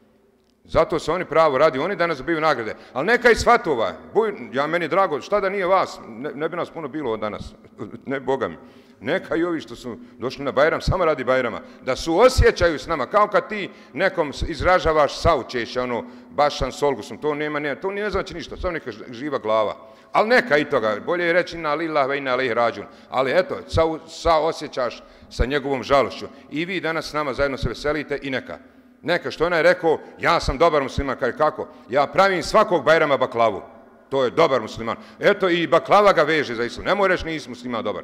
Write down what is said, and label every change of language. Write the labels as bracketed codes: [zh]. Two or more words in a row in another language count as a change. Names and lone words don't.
[bs] Zato se oni pravo radi, oni danas dobiju nagrade. Ali neka i svatova, ja meni drago, šta da nije vas, ne bi nas puno bilo od danas, ne Boga mi. Neka i ovi što su došli na Bajram, samo radi Bajrama, da suosjećaju s nama, kao kad ti nekom izražavaš saučešće, [tr] bašan solgusom, [bs] to ne znači ništa, samo neka živa glava. Ali neka i toga, bolje je reći [ar] إنا لله وإنا إليه راجعون. [bs] Ali eto, saosjećaš sa njegovom žalošću. I vi danas s nama zajedno se veselite i neka. Neka, što onaj rekao, ja sam dobar musliman, kaže kako? Ja pravim svakog Bajrama baklavu. To je dobar musliman. Eto i baklava ga veže za islam. Nemoj reći nisi musliman dobar.